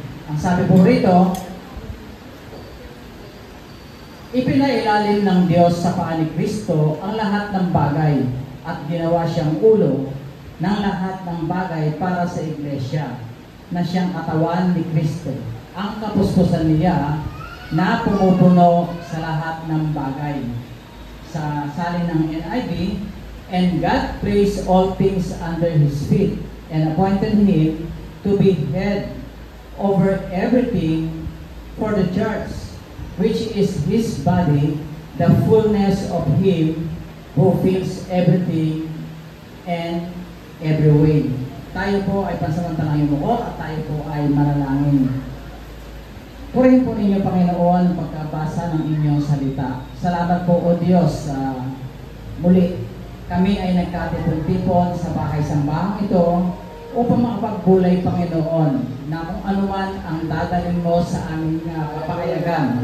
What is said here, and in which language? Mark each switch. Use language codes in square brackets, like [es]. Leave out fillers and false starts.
[tl] Ang sabi po rito, ipinailalim ng Diyos sa paa ni Kristo ang lahat ng bagay at ginawa siyang ulo ng lahat ng bagay para sa iglesia na siyang katawan ni Kristo. Ang kapuspusan niya na pumupuno sa lahat ng bagay. Sa salin ng NIV, [en] and God placed all things under His feet and appointed Him to be head over everything for the church, which is His body, the fullness of Him who fills everything and every way. [tl] Tayo po ay pansamantalang yumuko at tayo po ay manalangin. Purihin po ninyo, Panginoon, pagkabasa ng inyong salita. Salamat po, O Diyos, muli kami ay nagkatipon-tipon sa bahay-sambahang ito upang makapagbulay, Panginoon, na kung anuman ang dadalhin mo sa aming kapakayagan.